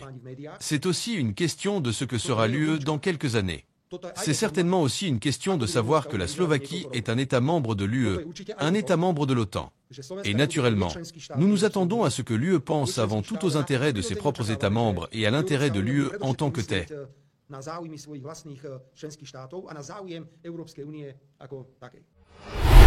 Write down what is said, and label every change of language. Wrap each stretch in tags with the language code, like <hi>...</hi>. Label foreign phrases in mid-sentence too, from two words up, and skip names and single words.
<fr>C'est aussi une question de ce que sera l'UE dans quelques années. C'est certainement aussi une question de savoir que la Slovaquie est un État membre de l'UE, un État membre de l'OTAN. Et naturellement, nous nous attendons à ce que l'UE pense avant tout aux intérêts de ses propres États membres et à l'intérêt de l'UE en tant que tel.</fr> <sk>Na záujmy svojich vlastných členských štátov a na záujem Európskej únie ako takej.</sk>